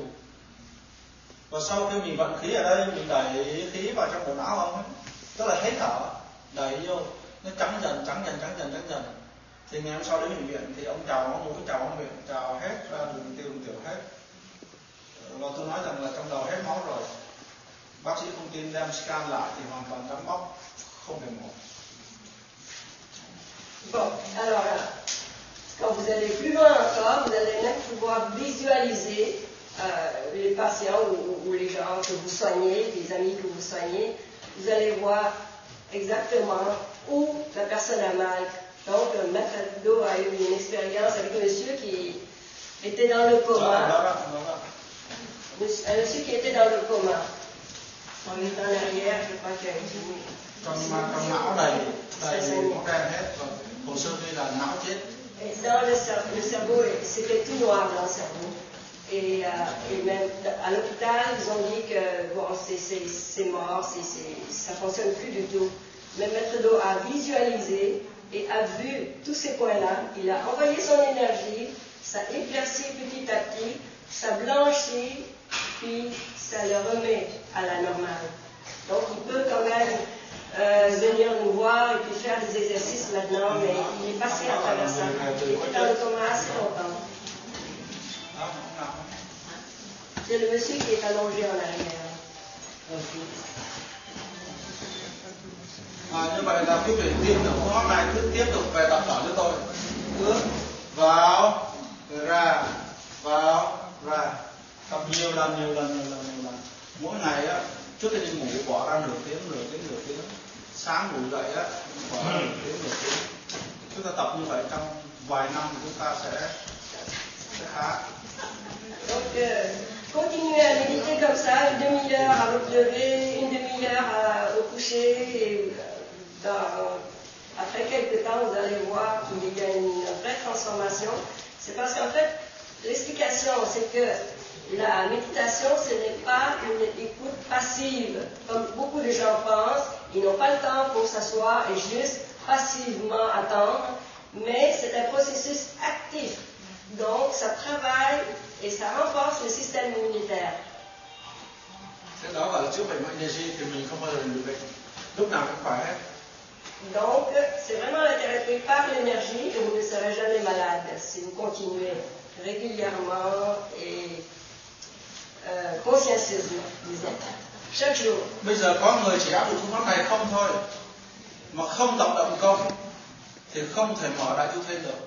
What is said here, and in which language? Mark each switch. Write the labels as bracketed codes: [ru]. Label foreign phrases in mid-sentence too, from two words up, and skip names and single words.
[vi] Và sau khi mình vận khí ở đây, mình đẩy khí vào trong bộ não ông ấy, tức là hết thở, đẩy vô, nó trắng dần. Thì ngày hôm sau đến bệnh viện thì ông chào ông mũi, chào ông miệng, chào hết ra đường tiểu hết. Và tôi nói rằng là trong đầu hết máu rồi. Bác sĩ không tin, đem scan lại thì hoàn toàn trắng bóc, không hề mổ. [fr] Bon, alors là, quand vous allez plus loin encore, vous allez même pouvoir visualiser les patients ou les gens que vous soignez, les amis que vous soignez. Vous allez voir exactement où la personne a mal. Donc, Maître Do a eu une expérience avec un monsieur qui était dans le coma. Un monsieur qui était dans le coma. On est en arrière, je crois qu'il y a une... [vi] Trong não đầy máu đen hết, hồ sơ ghi là não chết. [fr] Dans le cerveau, c'était tout noir dans le cerveau. Et même à l'hôpital, ils ont dit que bon, c'est mort, ça ne fonctionne plus du tout. Mais Maître Do a visualisé et a vu tous ces points-là. Il a envoyé son énergie, ça éclaircit petit à petit, ça blanchit, puis ça le remet à la normale. Donc il peut quand même venir nous voir et puis faire des exercices maintenant, mais il est passé à travers ça. Il était dans le coma assez longtemps. C'est le monsieur qui est allongé en arrière. [vi] Như vậy là quý vị tin được phương pháp này, cứ tiếp tục về tập thở cho tôi. Cứ vào, rồi ra, vào, ra. Tập nhiều lần. Mỗi ngày á, trước khi đi ngủ bỏ ra nửa tiếng. Sáng ngủ dậy á, bỏ ra nửa tiếng. Chúng ta tập như vậy trong vài năm thì chúng ta sẽ khá. [fr] Donc, continuez à méditer comme ça, une demi-heure à votre lever, une demi-heure au coucher. Et après quelques temps, vous allez voir qu'il y a une vraie transformation. C'est parce qu'en fait, l'explication, c'est que la méditation, ce n'est pas une écoute passive, comme beaucoup de gens pensent. Ils n'ont pas le temps pour s'asseoir et juste passivement attendre, mais c'est un processus actif. Donc, ça travaille et ça renforce le système immunitaire. [vi] Thế đó gọi là chữa bệnh energy thì mình không bao giờ bị bệnh, lúc nào cũng khỏe hết. [fr] Donc, c'est vraiment la thérapie par l'énergie et vous ne serez jamais malade si vous continuez régulièrement et consciencieusement, disons, chaque jour. [vi] Bây giờ có người chỉ áp dụng phương pháp này không thôi, mà không tập động công thì không thể mở đại chu thiên được.